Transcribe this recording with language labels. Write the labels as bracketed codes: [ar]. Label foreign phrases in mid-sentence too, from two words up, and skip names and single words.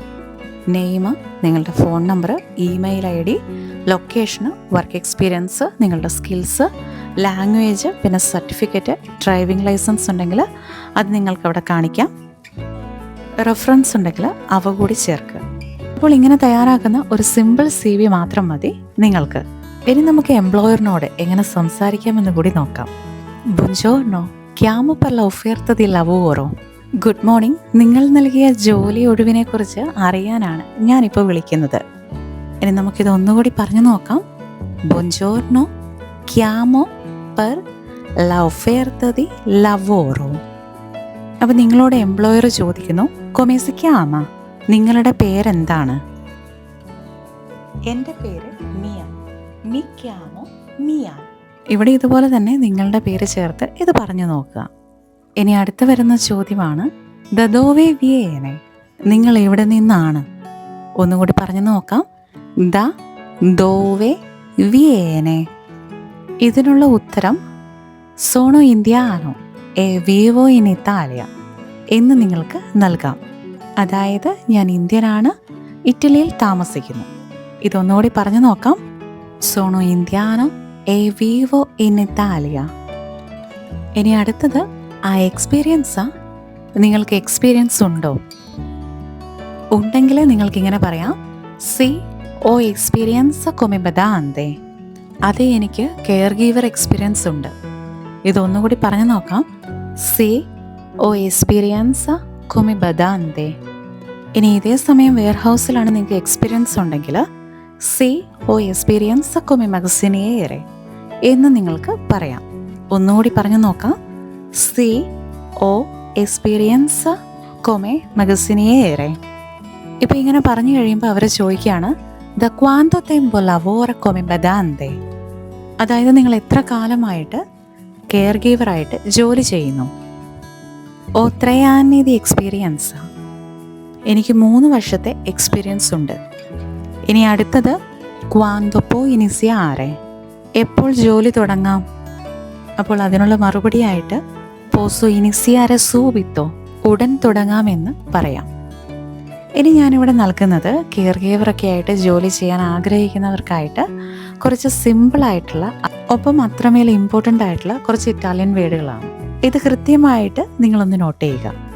[ml] നെയിം, നിങ്ങളുടെ [en] phone number, email ID, [ml] ലൊക്കേഷന്, [en] work experience, [ml] നിങ്ങളുടെ സ്കിൽസ്, ലാംഗ്വേജ്, പിന്നെ സർട്ടിഫിക്കറ്റ്, [en] driving license [ml] ഉണ്ടെങ്കിൽ അത് നിങ്ങൾക്ക് അവിടെ കാണിക്കാം. റെഫറൻസ് ഉണ്ടെങ്കിൽ അവ കൂടി ചേർക്കുക. അപ്പോൾ ഇങ്ങനെ തയ്യാറാക്കുന്ന ഒരു [en] simple CV [ml] മാത്രം മതി നിങ്ങൾക്ക്. ഇനി നമുക്ക് എംപ്ലോയറിനോട് എങ്ങനെ സംസാരിക്കാമെന്ന് കൂടി നോക്കാം. [it] Buongiorno, chiamo per l'offerta di lavoro. [en] Good morning. [ml] നിങ്ങൾ നൽകിയ ജോലി ഒഴിവിനെ കുറിച്ച് അറിയാനാണ് ഞാനിപ്പോൾ വിളിക്കുന്നത്. ഇനി നമുക്കിത് ഒന്നുകൂടി പറഞ്ഞു നോക്കാം. [it] Buongiorno, chiamo per l'offerta di lavoro. [ml] അപ്പോൾ നിങ്ങളോട് എംപ്ലോയർ ചോദിക്കുന്നു [it] come si chiama, [ml] നിങ്ങളുടെ പേരെന്താണ്? എൻ്റെ പേര് മിയ. [it] Mi chiamo Mia. [ml] ഇവിടെ ഇതുപോലെ തന്നെ നിങ്ങളുടെ പേര് ചേർത്ത് ഇത് പറഞ്ഞു നോക്കുക. ഇനി അടുത്ത് വരുന്ന ചോദ്യമാണ് [it] da dove viene, [ml] നിങ്ങൾ എവിടെ നിന്നാണ്? ഒന്നുകൂടി പറഞ്ഞു നോക്കാം. [it] da dove viene. [ml] ഇതിനുള്ള ഉത്തരം [it] sono indiano e vivo in Italia [ml] എന്ന് നിങ്ങൾക്ക് നൽകാം. അതായത് ഞാൻ ഇന്ത്യനാണ്, ഇറ്റലിയിൽ താമസിക്കുന്നു. ഇതൊന്നുകൂടി പറഞ്ഞു നോക്കാം. [it] sono indiano e vivo in Italia. [ml] ഇനി അടുത്തത് ആ എക്സ്പീരിയൻസാ, നിങ്ങൾക്ക് എക്സ്പീരിയൻസ് ഉണ്ടോ? ഉണ്ടെങ്കിൽ നിങ്ങൾക്കിങ്ങനെ പറയാം [it] Sì, ho esperienza come badante. [ml] അതെ, എനിക്ക് [en] care giver experience [ml] ഉണ്ട്. ഇതൊന്നുകൂടി പറഞ്ഞു നോക്കാം. [it] Sì, ho esperienza come badante. [ml] ഇനി ഇതേ സമയം വെയർഹൗസിലാണ് നിങ്ങൾക്ക് എക്സ്പീരിയൻസ് ഉണ്ടെങ്കിൽ [it] Sì, ho esperienza come magazziniere [ml] എന്ന് നിങ്ങൾക്ക് പറയാം. ഒന്നുകൂടി പറഞ്ഞു നോക്കാം. [it] Sì, ho esperienza come magazziniere. [ml] ഇപ്പോൾ ഇങ്ങനെ പറഞ്ഞു കഴിയുമ്പോൾ അവർ ചോദിക്കുകയാണ് [it] da quanto tempo lavora come badante. [ml] അതായത് നിങ്ങൾ എത്ര കാലമായിട്ട് കെയർ ഗീവറായിട്ട് ജോലി ചെയ്യുന്നു? [it] ഓ 3 anni di experienza. [ml] എനിക്ക് 3 വർഷത്തെ എക്സ്പീരിയൻസ് ഉണ്ട്. ഇനി അടുത്തത് [it] quando può iniziare, [ml] എപ്പോൾ ജോലി തുടങ്ങാം? അപ്പോൾ അതിനുള്ള മറുപടിയായിട്ട് [it] posso iniziare subito, [ml] ഉടൻ തുടങ്ങാമെന്ന് പറയാം. ഇനി ഞാനിവിടെ നൽകുന്നത് കെയർ ഗീവറൊക്കെ ആയിട്ട് ജോലി ചെയ്യാൻ ആഗ്രഹിക്കുന്നവർക്കായിട്ട് കുറച്ച് സിമ്പിളായിട്ടുള്ള, ഒപ്പം അത്രമേൽ ഇമ്പോർട്ടൻ്റ് ആയിട്ടുള്ള കുറച്ച് ഇറ്റാലിയൻ വേർഡുകളാണ്. ഇത് കൃത്യമായിട്ട് നിങ്ങളൊന്ന് നോട്ട് ചെയ്യുക.